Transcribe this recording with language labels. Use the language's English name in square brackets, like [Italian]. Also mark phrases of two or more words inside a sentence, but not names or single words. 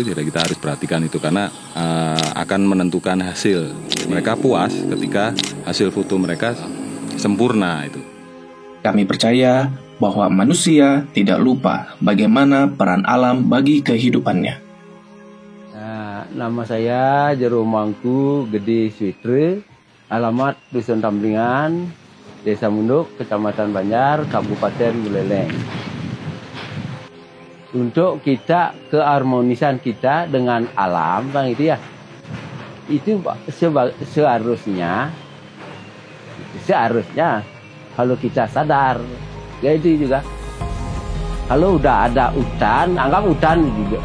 [Indonesian] Jadi kita harus perhatikan itu karena akan menentukan hasil. Mereka puas ketika hasil foto mereka sempurna itu. Kami percaya bahwa manusia tidak lupa bagaimana peran alam bagi kehidupannya. Nama saya Jeromangku Gede Switre, alamat Dusun Tambelingan, Desa Munduk, Kecamatan Banjar, Kabupaten Buleleng. Untuk kita keharmonisan kita dengan alam, Bang, itu ya, itu seharusnya kalau kita sadar, ya itu juga. Kalau udah ada hutan, anggap hutan juga.